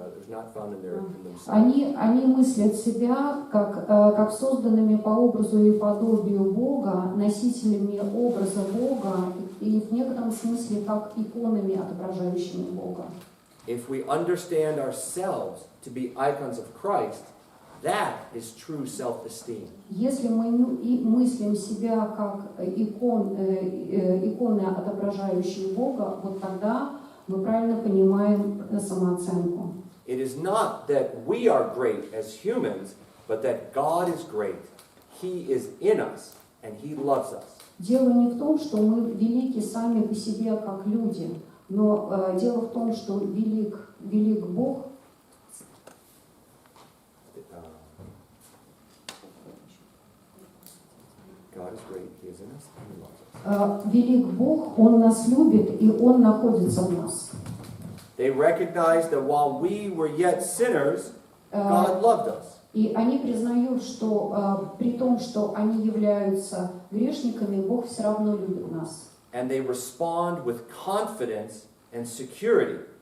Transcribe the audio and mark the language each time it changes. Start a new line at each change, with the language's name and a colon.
English: It's not found in themselves.
Russian: они мыслят себя как созданными по образу и подобию Бога, носителями образа Бога и в некотором смысле как иконами, отображающими Бога.
English: If we understand ourselves to be icons of Christ, that is true self-esteem.
Russian: Если мы мыслим себя как иконы, отображающие Бога, вот тогда мы правильно понимаем самооценку.
English: It is not that we are great as humans, but that God is great. He is in us, and He loves us.
Russian: Дело не в том, что мы велики сами по себе как люди, но дело в том, что велик Бог.
English: God is great. He is in us and he loves us.
Russian: Велик Бог, Он нас любит, и Он находится в нас.
English: They recognized that while we were yet sinners, God loved us.
Russian: И они признают, что при том, что они являются грешниками, Бог все равно любит нас.
English: And they respond with confidence and security.